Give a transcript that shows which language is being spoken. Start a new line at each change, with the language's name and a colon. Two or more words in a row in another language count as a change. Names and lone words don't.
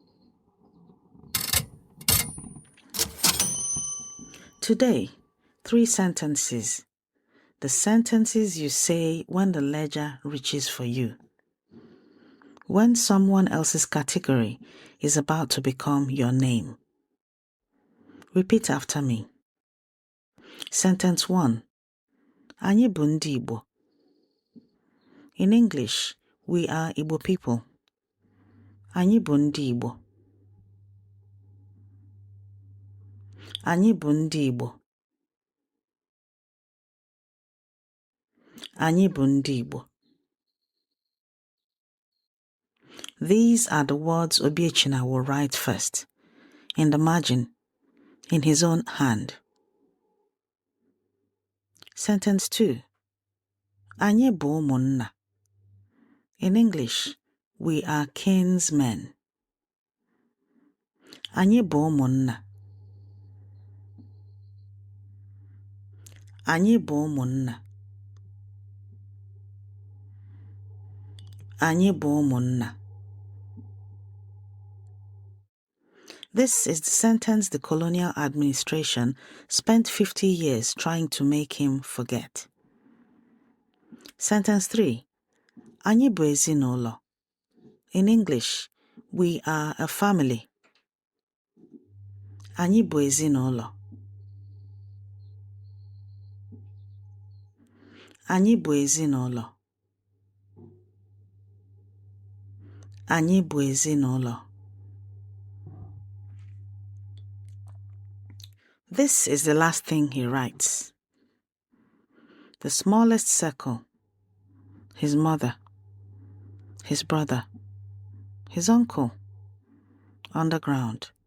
English: Today, 3 sentences. The sentences you say when the ledger reaches for you. When someone else's category is about to become your name. Repeat after me. Sentence 1.
Igbo: Anyị bụ ndị Igbo.
English: In English, we are Igbo people.
Igbo: Anyị bụ ndị Igbo. Anyị bụ ndị Igbo. Anyị bụ ndị Igbo.
English: These are the words Obiechina will write first, in the margin, in his own hand. Sentence 2.
Igbo: Anyị bụ ụmụnna.
English: In English, we are kinsmen.
Igbo: Anyị bụ ụmụnna. Anyị bụ ụmụnna. Anyị bụ ụmụnna.
English: This is the sentence the colonial administration spent 50 years trying to make him forget. Sentence 3.
Igbo: Anyị bụ ezinụlọ.
English: In English, we are a family.
Igbo: Anyị bụ ezinụlọ. Anyị bụ ezinụlọ. Anyị bụ ezinụlọ.
English: This is the last thing he writes. The smallest circle, his mother, his brother, his uncle, underground.